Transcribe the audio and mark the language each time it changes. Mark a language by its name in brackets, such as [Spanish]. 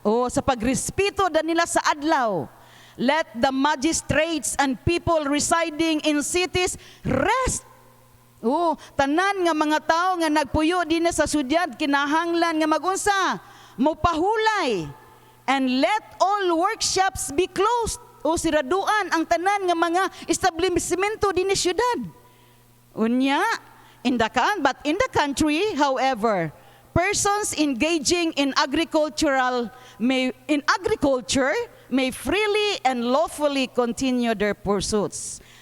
[Cebuano] O sa pagrespeto da nila sa adlaw. [English] Let the magistrates and people residing in cities rest. [Cebuano] Tanan nga mga tao nga nagpuyo din sa syudad kinahanglan nga magunsa, mopahulay. [English] And let all workshops be closed. [Cebuano] Siraduan ang tanan nga mga establishmento din sa syudad. Unya, [English] in the country, however, persons engaging in agriculture may freely and lawfully continue their pursuits.